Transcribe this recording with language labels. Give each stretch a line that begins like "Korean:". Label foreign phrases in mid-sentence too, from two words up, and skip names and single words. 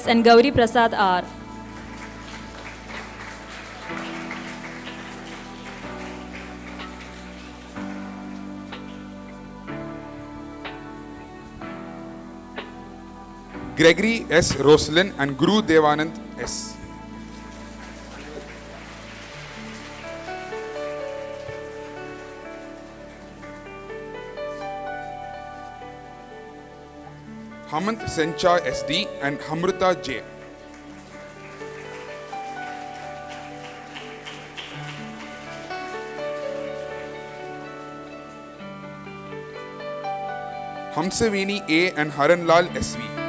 English: and Gauri Prasad R. Gregory S. Roslin and Guru Devanand S. Hamant Sencha SD and Hamruta J. Hamsavini A and Haranlal SV.